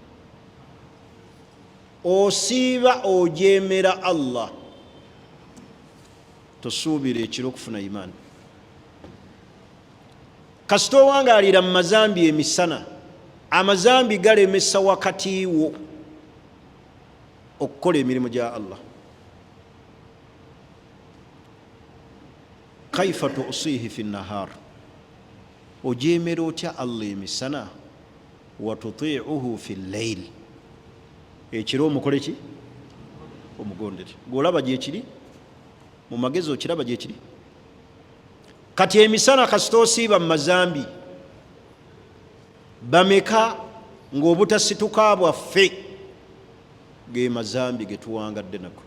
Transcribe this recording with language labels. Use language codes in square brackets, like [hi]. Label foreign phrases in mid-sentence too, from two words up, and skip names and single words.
[lg] Osiiba ojeemera Allah, tosuubira ekiro okufuna imaani. Kasita owangaalira mu mazambi emisana, amazambi galemesa wakati wo okukola emirimu gya Allah. [ar] كيف تعصيه في النهار, [lg] ojeemera otya Allah emisana, [ar] وتطيعه في الليل, [lg] ekiro omukole ki? Omugondere. Gwolaba gyekiri mu magezi, okiraba gyekiri. Kati emisana kasita osiiba mu mazambi bameka ng'obutasituka bwaffe ge mazambi ge tuwangadde nako.